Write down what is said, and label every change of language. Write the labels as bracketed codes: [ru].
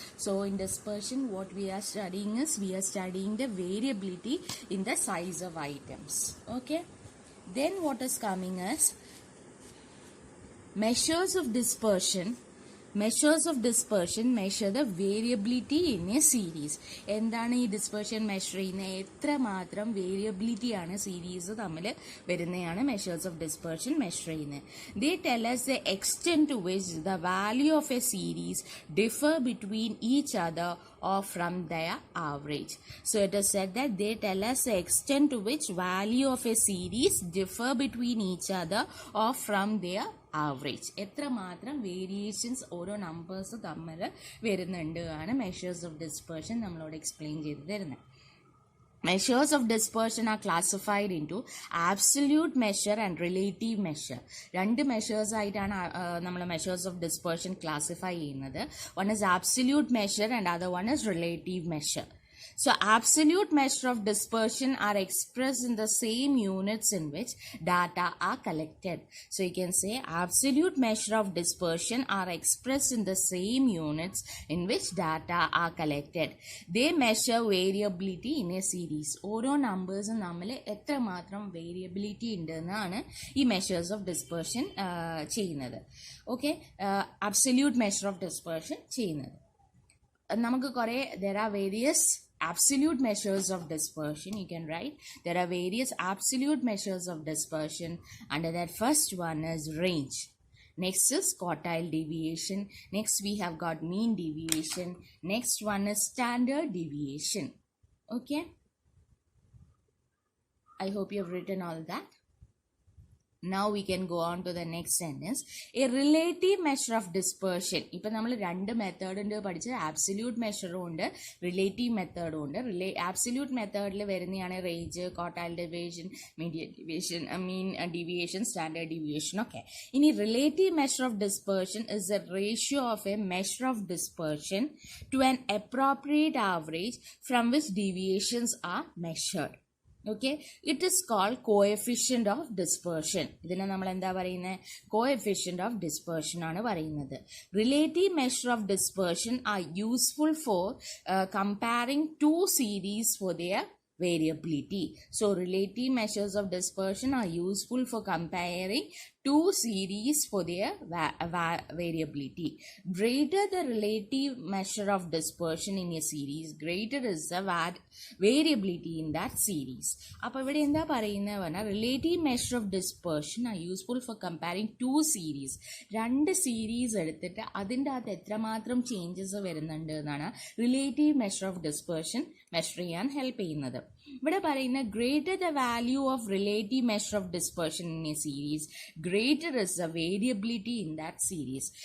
[en] So in dispersion, what we are studying is we are studying the variability in the size of items. Okay. Then what is coming is measures of dispersion. Measures of dispersion measure the variability in a series. [ml] എന്താണ് ഈ dispersion measure ചെയ്യുന്നത്? എത്രമാത്രം variability ആണ് series തമ്മിൽ വരുന്നതാണ് measures of dispersion measure ചെയ്യുന്നത്. [en] They tell us the extent to which the value of a series differ between each other or from their average. So it is said that they tell us the extent to which value of a series differ between each other or from their average. [ml] എത്രമാത്രം variations ഓരോ numbers തമ്മിൽ വരുന്നുണ്ട് ആണ് measures of dispersion നമ്മളോട് explain ചെയ്ത് തരുന്നത്. [en] Measures of dispersion are classified into absolute measure and relative measure. [ml] രണ്ട് measures ആയിട്ടാണ് നമ്മൾ മെഷേഴ്സ് ഓഫ് ഡിസ്പെർഷൻ ക്ലാസിഫൈ ചെയ്യുന്നത്. [en] One is absolute measure and other one is relative measure. So absolute measure of dispersion are expressed in the same units in which data are collected. So you can say absolute measure of dispersion are expressed in the same units in which data are collected. They measure variability in a series. [ml] ഓരോ നമ്പേഴ്സും തമ്മിൽ എത്രമാത്രം variability ഉണ്ടെന്നാണ് ഈ measures of dispersion ചെയ്യുന്നത്. Okay, absolute measure of dispersion ചെയ്യുന്നത്. നമുക്ക് കുറേ [en] there are various absolute measures of dispersion. You can write there are various absolute measures of dispersion. Under that, first one is range. Next is quartile deviation. Next we have got mean deviation. Next one is standard deviation. Okay, I hope you have written all that. Now we can go on to the next sentence. A relative measure of dispersion. [ml] ഇപ്പം നമ്മൾ രണ്ട് method ഉണ്ട് പഠിച്ചത്. Absolute മെഷറും ഉണ്ട്, relative മെത്തേഡും ഉണ്ട്. Absolute മെത്തേഡിൽ വരുന്നതാണ് range, quartile ഡെവിയേഷൻ, mean deviation, standard deviation ഒക്കെ. [en] ഇനി relative measure of dispersion is a ratio of a measure of dispersion to an appropriate average from which deviations are measured. Okay, it is called coefficient of dispersion. [ml] ഇതിനെ നമ്മൾ എന്താ പറയുന്നത്? Coefficient of dispersion ആണ് പറയുന്നത്. [en] Relative measure of dispersion are useful for comparing two series for their variability. So relative measures of dispersion are useful for comparing two series for their variability. Greater the relative measure of dispersion in a series, greater is the variability in that series. [ml] അപ്പോൾ ഇവിടെ എന്താ പറയുന്നത് പറഞ്ഞാൽ [en] relative measure of dispersion are useful for comparing two series. [ml] രണ്ട് series എടുത്തിട്ട് അതിൻ്റെ അകത്ത് എത്രമാത്രം ചേഞ്ചസ് വരുന്നുണ്ട് എന്നാണ് relative measure of dispersion measure ചെയ്യാൻ ഹെൽപ്പ് ചെയ്യുന്നത്. ഇവിടെ പറയുന്ന [en] Greater the value of relative measure of dispersion in a series, greater is the variability in that series.